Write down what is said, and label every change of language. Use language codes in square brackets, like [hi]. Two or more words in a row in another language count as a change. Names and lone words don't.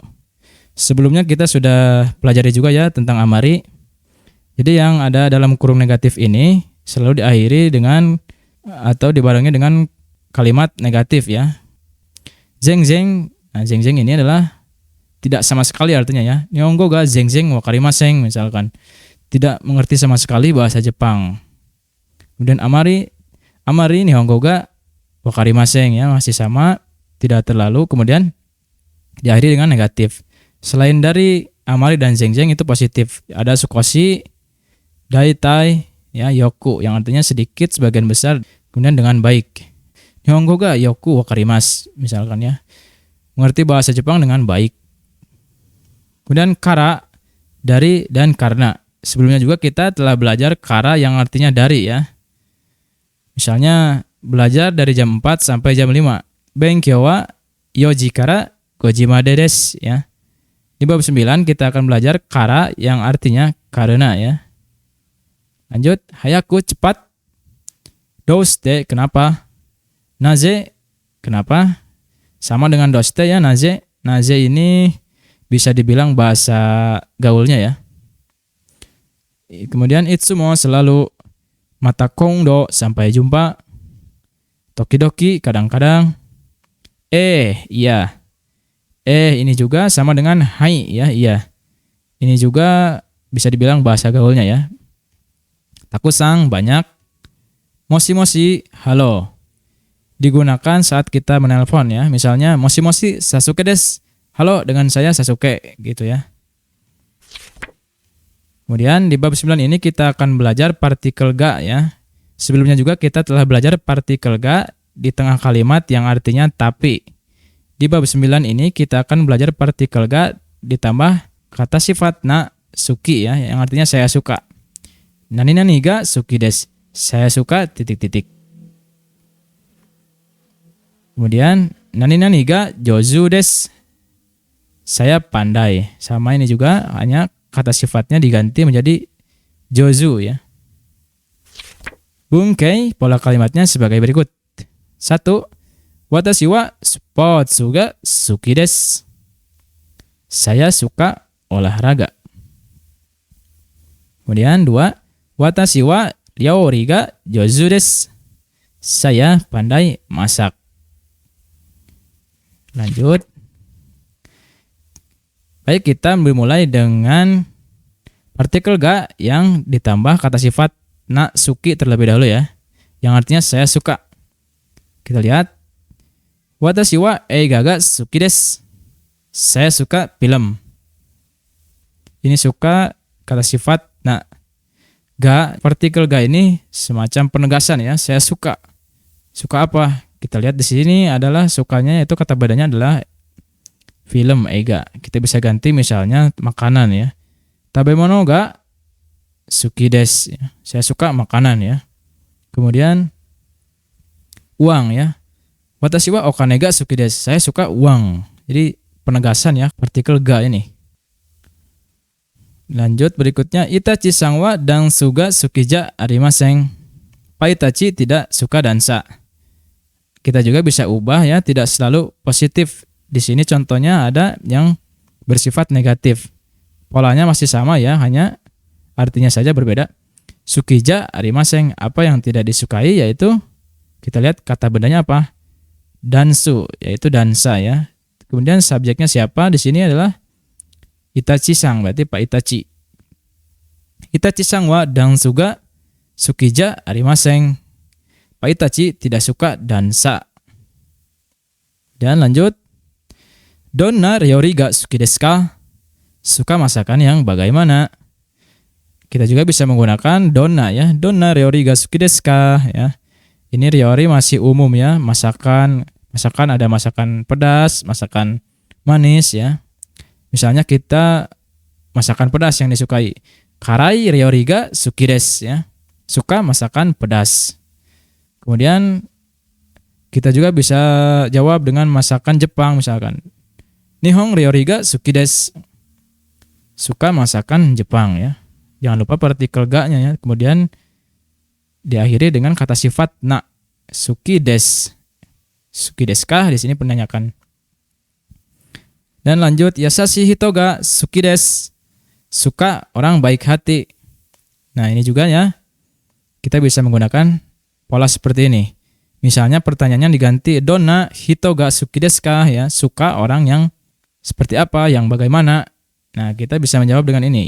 [id] Sebelumnya kita sudah pelajari juga ya tentang amari. Jadi yang ada dalam kurung negatif ini selalu diakhiri dengan atau dibarengi dengan kalimat negatif ya. Zeng, nah zeng ini adalah tidak sama sekali artinya ya. [ja] 日本語が全然分かりません misalkan. [id] Tidak mengerti sama sekali bahasa Jepang. Kemudian [ja] あまり日本語が分かりません [id] ya, masih sama, tidak terlalu, kemudian diakhiri dengan negatif. Selain dari amari dan zeng itu positif. Ada [ja] 少し、大体, [id] ya, yoku yang artinya sedikit, sebagian besar, kemudian dengan baik. [ja] 日本語がよく分かります [id] misalkan ya. Mengerti bahasa Jepang dengan baik. Kemudian kara, dari, dan karena. Sebelumnya juga kita telah belajar kara yang artinya dari ya. Misalnya belajar dari jam 4 sampai jam 5. [ja] 勉強は4から5までです ya. [id] Di bab 9 kita akan belajar kara yang artinya karena ya. Lanjut, hayaku cepat. Doushite kenapa? Naze kenapa? Sama dengan doshite ya, naze. Naze ini bisa dibilang bahasa gaulnya ya. Kemudian itsumo selalu, [ja] また今度 [id] sampai jumpa, tokidoki kadang-kadang, iya. Ini juga sama dengan hai ya, iya. Ini juga bisa dibilang bahasa gaulnya ya. Takusang banyak, moshi halo. Digunakan saat kita menelpon ya. [ja] Misalnya もしサスケです. [id] Halo, dengan saya Sasuke gitu ya. Kemudian di bab 9 ini kita akan belajar partikel ga ya. Sebelumnya juga kita telah belajar partikel ga di tengah kalimat yang artinya tapi. Di bab 9 ini kita akan belajar partikel ga ditambah kata sifat [ja] な好き [id] ya, yang artinya saya suka. [ja] 何が好きです. [id] Saya suka ... [ja] Kemudian 何が上手です. [id] Saya pandai. Sama ini juga, hanya kata sifatnya diganti menjadi jozu ya. Bunkei, pola kalimatnya sebagai berikut. 1. [ja] 私はスポーツが好きです. [id] Saya suka olahraga. Kemudian 2. [ja] 私は料理が上手です. [id] Saya pandai masak. Lanjut. Baik, kita bermulai dengan partikel ga yang ditambah kata sifat [ja] な好き [id] terlebih dahulu ya. Yang artinya saya suka. Kita lihat. [ja] 私は映画が好きです. [id] Saya suka film. Ini suka kata sifat na. Ga, partikel ga ini semacam penegasan ya. Saya suka. Suka apa? Kita lihat di sini adalah sukanya, itu kata bedanya adalah film eiga. Kita bisa ganti misalnya makanan ya. [ja] 食べ物が好きです. [id] Saya suka makanan ya. Kemudian uang ya. [ja] 私はお金が好きです. [id] Saya suka uang. Jadi penegasan ya partikel ga ini. Lanjut berikutnya, [ja] イタチさんはダンスが好きじゃありません. [id] Pak Itachi tidak suka dansa. Kita juga bisa ubah ya, tidak selalu positif. Di sini contohnya ada yang bersifat negatif. Polanya masih sama ya, hanya artinya saja berbeda. [ja] 好きじゃありません, [id] apa yang tidak disukai, yaitu kita lihat kata bendanya apa? Dansu, yaitu dansa ya. Kemudian subjeknya siapa? Di sini adalah Itachi-sang, berarti Pak Itachi. [ja] イタチさんはダンスが好きじゃありません. [id] Pak Itachi tidak suka dansa. Dan lanjut. [ja] どんな料理が好きですか? [id] Suka masakan yang bagaimana? Kita juga bisa menggunakan donna ya. [ja] どんな料理が好きですか [id] ya. Ini ryori masih umum ya, masakan ada masakan pedas, masakan manis ya. Misalnya kita masakan pedas yang disukai. [ja] 辛い料理が好きです ya. [id] Suka masakan pedas. Kemudian kita juga bisa jawab dengan masakan Jepang misalkan. [ja] 日本料理が好きです. [id] Suka masakan Jepang ya. Jangan lupa partikel ga-nya ya. Kemudian diakhiri dengan kata sifat na. [ja] 好きです。好きですか? [id] Di sini menanyakan. Dan lanjut, [ja] 優しい人が好きです. [id] Suka orang baik hati. Nah, ini juga ya. Kita bisa menggunakan pola seperti ini. Misalnya pertanyaannya diganti [ja] どんな人が好きですか [id] ya. Suka orang yang seperti apa, yang bagaimana. Nah, kita bisa menjawab dengan ini.